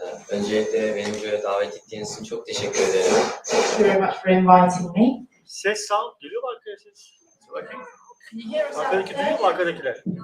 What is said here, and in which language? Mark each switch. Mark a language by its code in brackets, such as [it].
[tr] Öncelikle beni buraya davet ettiğiniz için çok teşekkür ederim. [en] Thank you very much for inviting me. [tr] Ses sound geliyor mu arkaya ses? Bakayım. [en] Can you hear us out [tr] Arkadaki [en] there? [tr] duyuyor mu arkadakiler?